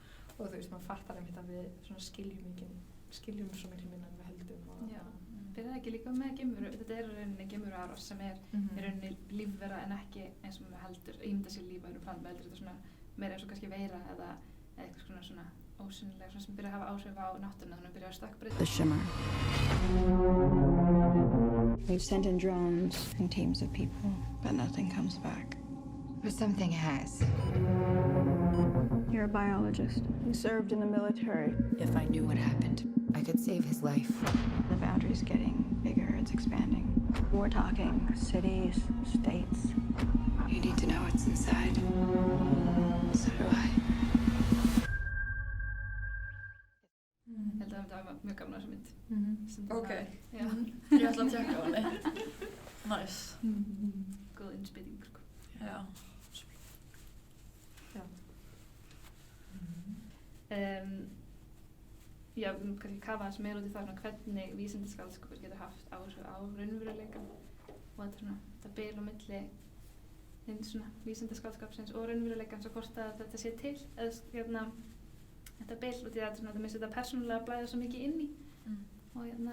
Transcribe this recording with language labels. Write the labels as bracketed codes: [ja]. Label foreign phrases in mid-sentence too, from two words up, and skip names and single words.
[is] Og þú veist, maður fattar einmitt að við svona skiljum svo miklu minna en við heldum. Já, fyrir það ekki líka með geimveru, þetta er rauninni geimveru árás sem er í rauninni lífvera en ekki eins og maður heldur, ímynda sér líf á einhverjum plánetu, heldur þetta svona meira eins og kannski veira eða eitthvað svona ósynnilega svona sem byrja að hafa áhrif á náttúruna, þannig að byrja að stökkbreyta. [en] The Shimmer. We've sent in drones and teams of people, but nothing comes back. But something has. You're a biologist. You served in the military. If I knew what happened, I could save his life. The boundary's getting bigger, it's expanding. We're talking cities, states. You need to know what's inside. So do I. [is] Ég held að það var mjög gaman að þessu mynd. Ok. Já. Ég ætla að tjekka á henni. [en] Nice. [is] Góð innspýting, sko. Já. Já, við kannski kafa aðeins meira út í það hvernig vísindaskáldskapur getur haft áhrif á raunveruleikann og þetta bil á milli hins svona vísindaskáldskapsins og raunveruleikans og hvort að þetta sé til eða þetta bil út í það þetta minnst þetta persónulega blæða svo mikið inn í og